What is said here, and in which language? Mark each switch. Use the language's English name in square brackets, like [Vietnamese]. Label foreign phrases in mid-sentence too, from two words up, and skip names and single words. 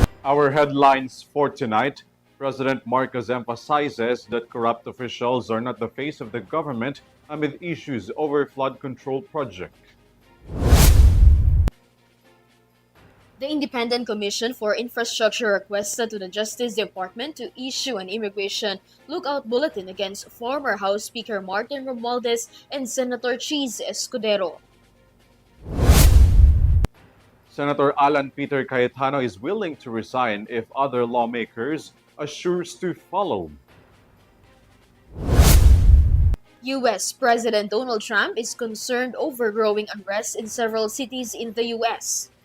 [English] Our headlines for tonight: President Marcos emphasizes that corrupt officials are not the face of the government amid issues over flood control project. The Independent Commission for Infrastructure requested to the Justice Department to issue an immigration lookout bulletin against former House Speaker Martin Romualdez and Senator Cheese Escudero. Senator Alan Peter Cayetano is willing to resign if other lawmakers assures to follow. U.S. President Donald Trump is concerned over growing unrest in several cities in the U.S.